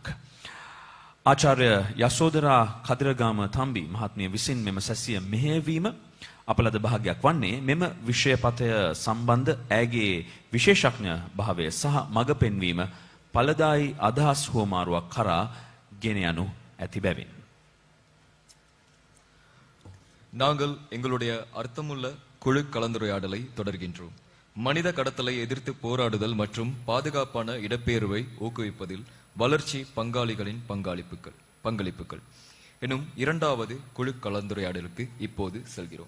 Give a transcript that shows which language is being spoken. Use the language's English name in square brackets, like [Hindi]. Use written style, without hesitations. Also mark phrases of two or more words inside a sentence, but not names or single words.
[Sinhala] ආචාර්ය යශෝදරා කදිරගාම තම්බි මහත්මිය විසින් මෙම සැසිය මෙහෙයවීම අප ලද භාගයක් වන්නේ මෙම විෂයපතය සම්බන්ධ ඇගේ විශේෂඥ භාවය සහ මඟ පෙන්වීම ඵලදායි අදහස් හුවමාරුවක් කරා ගෙන යනු ඇති බැවින්. [Tamil] நாங்கள் எங்களுடைய அர்த்தமுள்ள குழு கலந்துரையாடலை தொடர்கின்றோம். மனித கடத்தலை எதிர்த்து போராடுதல் மற்றும் பாதுகாப்பான இடப்பெயர்வை ஊக்குவிப்பதில் வளர்ச்சி பங்காளிகளின் பங்களிப்புகள் எனும் இரண்டாவது குழு கலந்துரையாடலுக்கு இப்போது செல்கிறோம்.